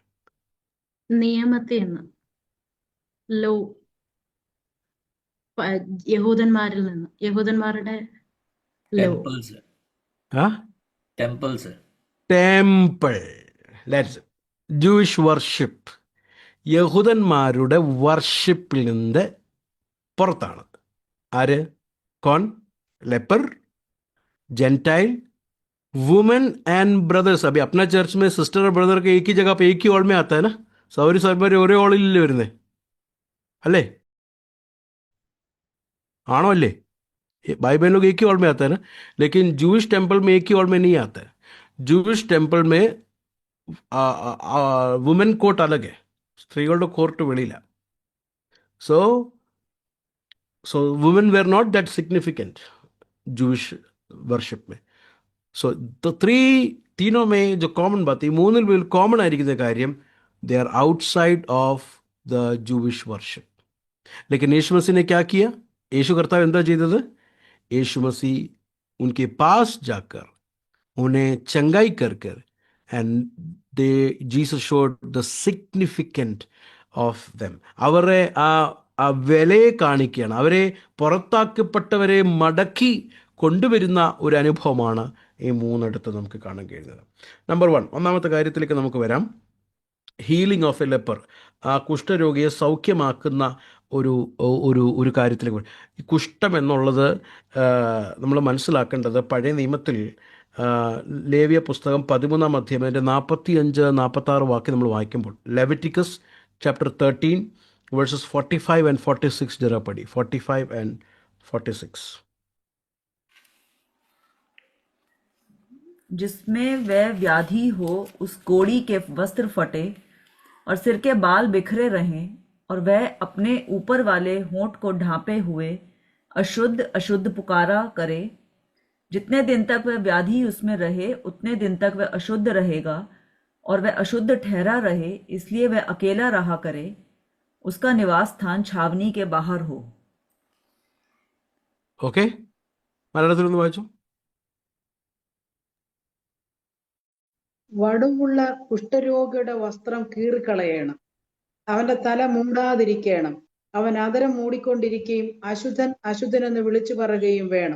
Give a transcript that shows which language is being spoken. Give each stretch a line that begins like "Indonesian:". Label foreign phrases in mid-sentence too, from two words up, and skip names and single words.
Malayalam: നിയമത്തിൽ നിന്ന്, ലോ, യഹൂദന്മാരിൽ നിന്ന്, യഹൂദന്മാരുടെ ലോ. ടെമ്പിൾസ് ആ ടെമ്പിൾസ്
English: Temple, that's Jewish worship.
Malayalam: യഹൂദന്മാരുടെ വർഷിപ്പിൽ നിന്ന് പുറത്താണ്. ആര്? കോൺ?
English: Leper, gentile, women and brothers.
Hindi: अभी अपना चर्च में सिस्टर और ब्रदर के एक ही जगह पे एक ही हॉल में आता है ना.
Malayalam: സൗരി സൗരി ഒരേ ഹോളിലല്ലേ വരുന്നേ,
Hindi: अले आनो अले भाई बहन लोग एक ही हॉल में आता है ना. लेकिन जूइश टेम्पल में एक ही हॉल में नहीं आता है. जूइश टेम्पल में
English: woman court
Hindi: अलग है,
Malayalam: സ്ത്രീകളുടെ കോർട്ട് വെളിയില്ല.
English: So woman were not that significant Jewish worship में.
Hindi: सो तो तीनों में जो कॉमन बात है,
Malayalam: മൂന്നിൽ കോമൺ ആയിരിക്കുന്ന കാര്യം,
English: They are outside of the Jewish worship.
Hindi: लेकिन यीशु मसीह ने क्या किया?
Malayalam: यीशु कर्ताव എന്താ ചെയ്തത്?
Hindi: यीशु मसीह उनके पास जाकर उन्हें चंगाई कर कर
English: and Jesus showed the significant of them.
Malayalam: അവരെ ആ വിലയെ കാണിക്കുകയാണ്. അവരെ പുറത്താക്കപ്പെട്ടവരെ മടക്കി കൊണ്ടുവരുന്ന ഒരു അനുഭവമാണ് ഈ മൂന്നിടത്ത് നമുക്ക് കാണാൻ കഴിയുന്നത്. നമ്പർ 1, ഒന്നാമത്തെ കാര്യത്തിലേക്ക് നമുക്ക് വരാം.
English: healing of a leper,
Malayalam: ആ കുഷ്ഠരോഗിയെ സൗഖ്യമാക്കുന്ന ഒരു കാര്യത്തിലേക്ക്. ഈ കുഷ്ഠം എന്നുള്ളത് നമ്മൾ മനസ്സിലാക്കേണ്ടത്, പഴയ നിയമത്തിൽ ലേവ്യ പുസ്തകം 13-ാം അധ്യായം അതിൻ്റെ 45-46 വാക്യം നമ്മൾ വായിക്കുമ്പോൾ,
English: Leviticus chapter 13 verses 45 and 46
Hindi: जरा पढ़ी.
English: 45 and 46.
Hindi: जिसमें वह व्याधि हो, उस कोढ़ी के वस्त्र फटे और सिर के बाल बिखरे रहें, और वह अपने ऊपर वाले होंठ को ढांपे हुए अशुद्ध अशुद्ध पुकारा करे. जितने दिन तक वह व्याधि उसमें रहे, उतने दिन तक वह अशुद्ध रहेगा, और वह अशुद्ध ठहरा रहे, इसलिए वह अकेला रहा करे. उसका निवास स्थान छावनी के बाहर हो.
Malayalam: ഓക്കെ, മലയാളത്തിലൊന്ന് വായിച്ചു. വടുവുള്ള കുഷ്ഠരോഗിയുടെ വസ്ത്രം കീറിക്കളയണം, അവന്റെ തല മൂടാതിരിക്കണം, അവൻ അതരം മൂടിക്കൊണ്ടിരിക്കുകയും അശുദ്ധൻ അശുദ്ധനെന്ന് വിളിച്ചു പറയുകയും വേണം.